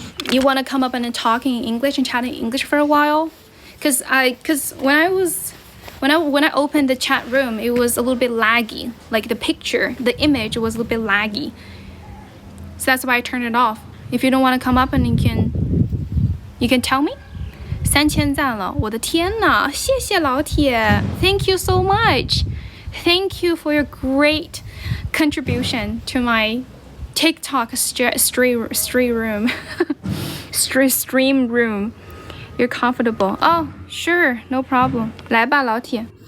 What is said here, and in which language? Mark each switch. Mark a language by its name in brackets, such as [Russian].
[English] You want to come up and talk in English and chat in English for a while? Because when I opened the chat room, it was a little bit laggy. Like the image was a little bit laggy. So that's why I turned it off. If you don't want to come up and you can tell me. [Chinese] 3000赞了，我的天呐，谢谢老铁 ， [English] Thank you so much. Thank you for your great contribution to my TikTok stream room. stream room. You're comfortable. Oh, sure, no problem. [Chinese] 来吧，老铁。